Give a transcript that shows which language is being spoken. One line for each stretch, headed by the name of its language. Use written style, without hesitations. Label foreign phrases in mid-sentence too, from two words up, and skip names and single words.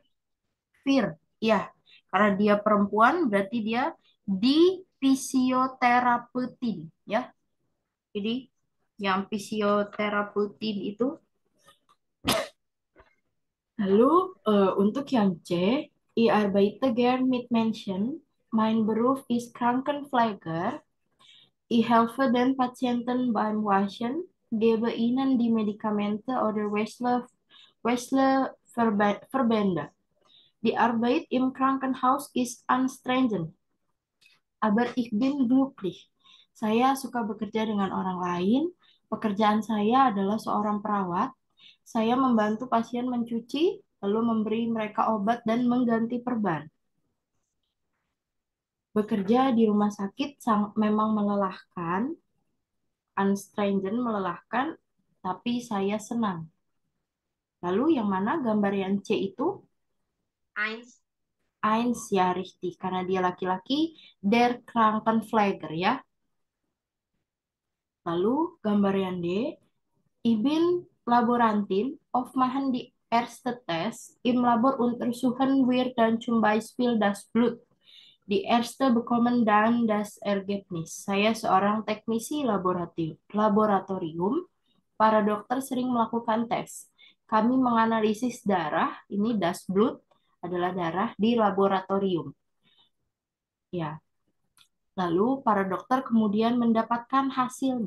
Indonesian: Fir. Ya, karena dia perempuan berarti dia di fisioterapeutin ya. Jadi yang fisioterapeutin itu. Lalu untuk yang C,
German: ich arbeite gern mit Menschen. Mein Beruf ist Krankenpfleger. Ich helfe den Patienten beim Waschen, gebe ihnen die Medikamente oder wechsle Verbände. Die Arbeit im Krankenhaus ist anstrengend, aber ich bin glücklich.
Indonesian: Saya suka bekerja dengan orang lain. Pekerjaan saya adalah seorang perawat. Saya membantu pasien mencuci, lalu memberi mereka obat dan mengganti perban. Bekerja di rumah sakit memang melelahkan, anstrengen melelahkan, tapi saya senang. Lalu yang mana gambar yang C itu? Eins. Eins ya, richtig. Karena dia laki-laki,
German: der Krankenpfleger ya.
Indonesian: Lalu gambar yang D,
German: ich bin Laborantin, oft machen die erste Test, im Labor untersuchen wir dann zum Beispiel das Blut. Die Erste bekommen dann das Ergebnis.
Indonesian: Saya seorang teknisi laboratorium. Para dokter sering melakukan tes. Kami menganalisis darah, ini
German: das Blut
Indonesian: adalah darah di laboratorium. Ya, lalu para dokter kemudian mendapatkan hasilnya.